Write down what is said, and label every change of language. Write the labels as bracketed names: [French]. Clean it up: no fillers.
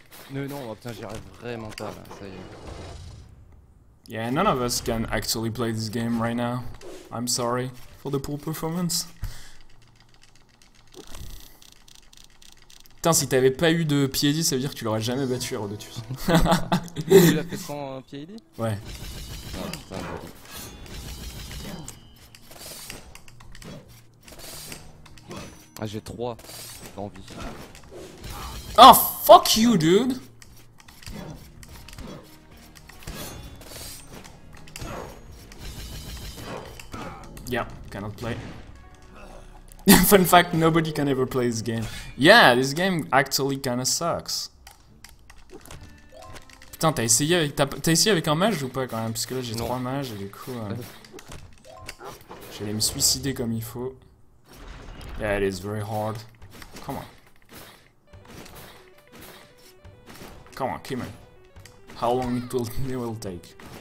[French] Non, oh, putain, j'y arrive vraiment pas là, ça y est. [English] Yeah, none of us can actually play this game right now. I'm sorry for the poor performance. [French] Putain, si t'avais pas eu de PID, ça veut dire que tu l'aurais jamais battu, Herodotus. Tu l'as fait sans PID? Ouais. Ah putain, joli. Ah, j'ai 3 d'envie. [English] Oh, fuck you, dude! Yeah, cannot play. Fun fact, nobody can ever play this game. Yeah, this game actually kinda sucks. [French] Putain, t'as essayé avec un mage ou pas quand même? Parce que là j'ai 3 mages et du coup... j'allais me suicider comme il faut. [English] Yeah, it is very hard. Come on. Come on, kill me. How long it will take?